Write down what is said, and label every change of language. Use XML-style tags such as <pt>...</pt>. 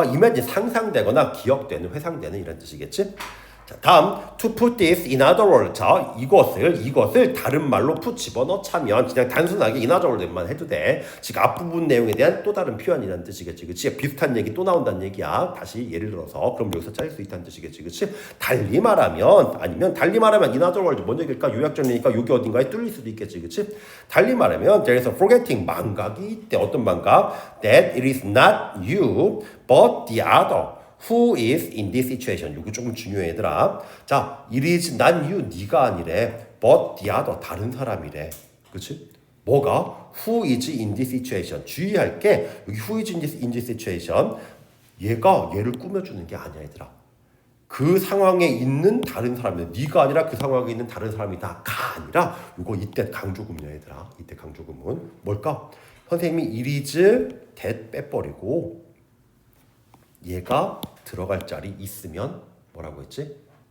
<ko>imagine 상상되거나 기억되는 회상되는 이런 뜻이겠지. 자, 다음</ko> <en>to put this in other words.</en> <ko>자, 이것을 다른 말로 집어넣자면 그냥 단순하게</ko> <en>in other words</en> <ko>만 해도 돼. 즉 앞부분 내용에 대한 또 다른 표현이라는 뜻이겠지. 그치? 비슷한 얘기 또 나온다는 얘기야. 다시 예를 들어서 그럼 여기서 짜릴 수 있다는 뜻이겠지. 그치? 달리 말하면</ko> <en>in other words</en> <ko>뭔 얘기일까? 요약점이니까 여기 어딘가에 뚫릴 수도 있겠지. 그치? 달리 말하면</ko> <en>there is a forgetting</en> <ko>망각이 있대. 어떤 망각?</ko> <en>That it is not you but the other who is in this situation.</en> <ko>이거 조금 중요해 얘들아.</ko> <en>자, it is not you</en> <ko>네가 아니래.</ko> <en>but the other</en> <ko>다른 사람이래. 그치? 뭐가?</ko> <en>who is in this situation.</en> <ko>주의할 게 여기</ko> <en>who is in this situation</en> <ko>얘를 꾸며주는 게 아니야 얘들아. 그 상황에 있는 다른 사람이다. 네가 아니라 그 상황에 있는 다른 사람이다가 아니라 이거 이때 강조구문이야 얘들아. 이때 강조구문 뭘까? 선생님이 it is that 빼버리고 얘가 들어갈 자리 있으면 뭐라고 했지?</ko>